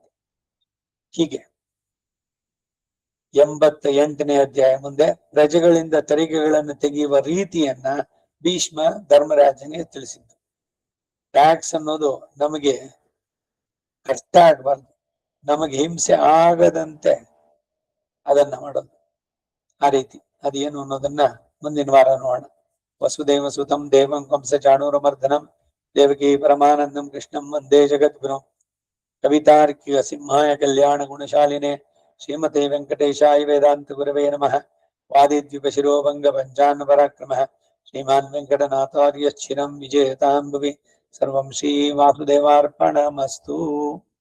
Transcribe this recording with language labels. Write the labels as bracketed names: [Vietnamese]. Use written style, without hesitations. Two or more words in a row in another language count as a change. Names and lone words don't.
[Kannada] ಹೀಗೆ 88ನೇ ಅಧ್ಯಾಯ ಮುಂದೆ ಪ್ರಜೆಗಳಿಂದ ತೆರಿಗೆಗಳನ್ನು ತೆಗೆಯುವ ರೀತಿಯನ್ನ ಭೀಷ್ಮ ಧರ್ಮರಾಜನಿಗೆ ತಿಳಿಸಿದ್ದು. ಟ್ಯಾಕ್ಸ್ ಅನ್ನೋದು ನಮಗೆ ಕಷ್ಟ ಆಗಬಾರ್ದು, ನಮಗೆ ಹಿಂಸೆ ಆಗದಂತೆ ಅದನ್ನ ಮಾಡೋದು. ಆ ರೀತಿ ಅದೇನು ಅನ್ನೋದನ್ನ ಮುಂದಿನ ವಾರ ನೋಡೋಣ. [Sanskrit] ವಸುದೇವ ಸುತಂ ದೇವಂ ಕಂಸ ಚಾಣೂರಮರ್ದನಂ ದೇವಕಿ ಪರಮಾನಂದಂ ಕೃಷ್ಣಂ ವಂದೇ ಜಗದ್ಗುರುಂ. ಕವಿತಾರ್ಕಿಕ ಸಿಂಹಾಯ ಕಲ್ಯಾಣ ಗುಣಶಾಲಿನೇ ಶ್ರೀಮತೆ ವೆಂಕಟೇಶಾಯ ವೇದಾಂತ ಗುರವೇ ನಮಃ. ವಾದಿದ್ವಿಪ ಶಿರೋಭಂಗ ಪಂಚಾನ್ನ ಪರಾಕ್ರಮಃ ಶ್ರೀಮಾನ್ ವೆಂಕಟನಾಥಾರ್ಯ ಚಿರಂ ವಿಜಯತಾಂ ಭುವಿ. ಸರ್ವಂ ಶ್ರೀ ವಾಸುದೇವಾರ್ಪಣಮಸ್ತು.